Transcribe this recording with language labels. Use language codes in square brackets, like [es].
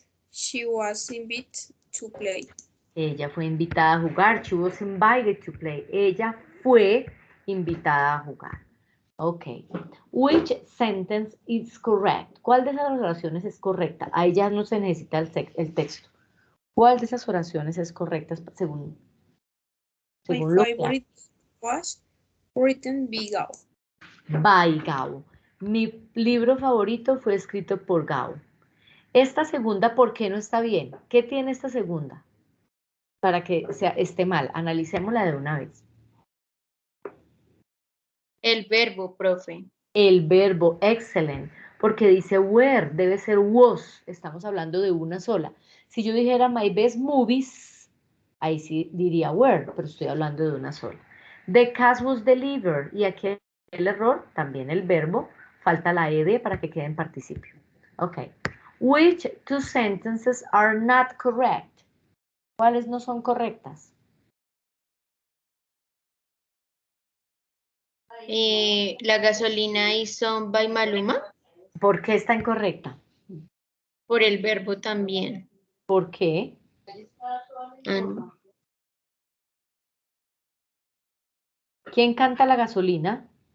[en] She was invited to play. [es] Ella fue invitada a jugar. [en] She was invited to play. [es] Ella fue invitada a jugar. [en] Ok. Which sentence is correct? [es] ¿Cuál de esas oraciones es correcta? Ahí ya no se necesita el texto. ¿Cuál de esas oraciones es correcta según [en] My [es] lo que [en] favorite was written by Gao. by Gao. [es] Mi libro favorito fue escrito por Gao. Esta segunda, ¿por qué no está bien? ¿Qué tiene esta segunda? Para que esté mal. Analicémosla de una vez. El verbo, profe. El verbo, excellent, porque dice were, debe ser was. Estamos hablando de una sola. Si yo dijera [en] my best movies, [es] ahí sí diría were, pero estoy hablando de una sola. [en] The cast was delivered, [es] y aquí el error, también el verbo, falta la ed para que quede en participio. [en] Ok. Which two sentences are not correct? [es] ¿Cuáles no son correctas? [en] La gasolina is owned by Maluma. [es] ¿Por qué está incorrecta? Por el verbo también. ¿Por qué? Ah, ¿Quién canta la gasolina?